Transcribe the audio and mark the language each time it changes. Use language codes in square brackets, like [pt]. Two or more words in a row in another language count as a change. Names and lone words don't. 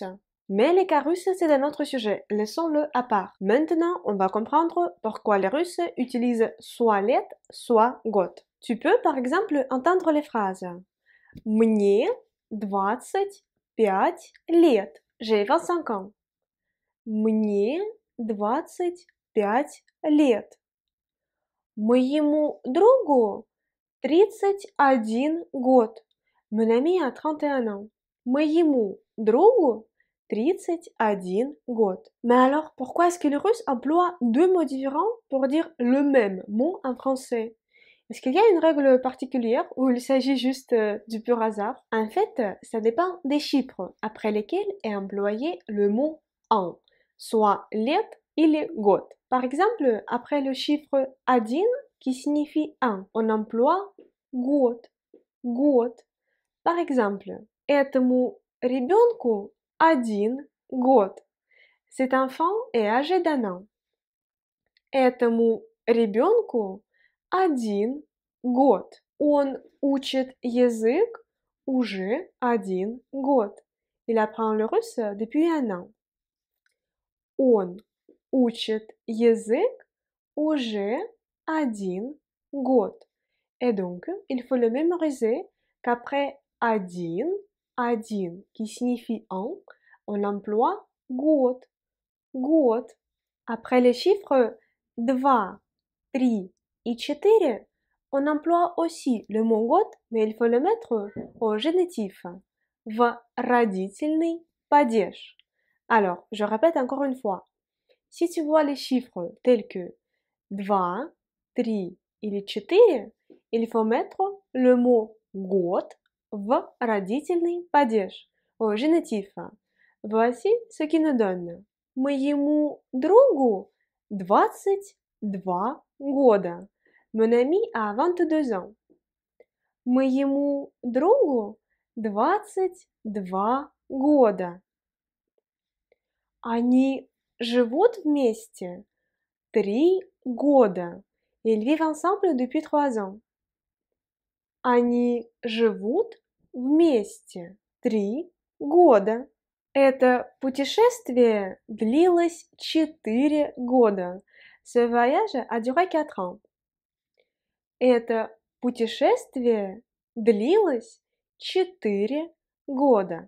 [fr] Mais les cas russes, c'est un autre sujet, laissons-le à part. Maintenant, on va comprendre pourquoi les Russes utilisent soit лет, soit год. Tu peux par exemple entendre les phrases [ru] Мне 25 лет. [fr] J'ai 25 ans. [ru] Мне 25 лет. Моему другу 31 год. [fr] Mon ami a 31 ans. [ru] Моему другу 31 год. [fr] Mais alors, pourquoi est-ce que le russe emploie deux mots différents pour dire le même mot en français? Est-ce qu'il y a une règle particulière ou il s'agit juste du pur hasard? En fait, ça dépend des chiffres après lesquels est employé le mot an, soit [ru] лет или год. [fr] Par exemple, après le chiffre один qui signifie un, on emploie [ru] год, год. [fr] Par exemple, [ru] этому ребенку 1 год. [fr] Cet enfant est âgé d'un an. [ru] Этому ребенку 1 год. Он учит язык уже 1 год. [fr] Il apprend le russe depuis un an. [ru] Он учит язык уже 1 год. [fr] Et donc, il faut le mémoriser qu'après один qui signifie un, on emploie [ru] год, год. [fr] Après les chiffres 2, 3 et 4, on emploie aussi le mot год, mais il faut le mettre au génitif, [ru] в родительный падеж. [fr] Alors, je répète encore une fois. Si tu vois les chiffres tels que 2, 3 или 4, il faut mettre le mot год [ru] в родительный падеж, [fr] au génitif. Voici ce qui nous donne. [ru] Моему другу 22 года. [fr] Mon ami a 22 ans. [ru] Моему другу 22 года. Они живут вместе 3 года. [fr] Ils vivent ensemble depuis 3 ans. [ru] Они живут вместе 3 года. Это путешествие длилось 4 года. [fr] Ce voyage a duré 4 ans. [ru] Это путешествие длилось 4 года.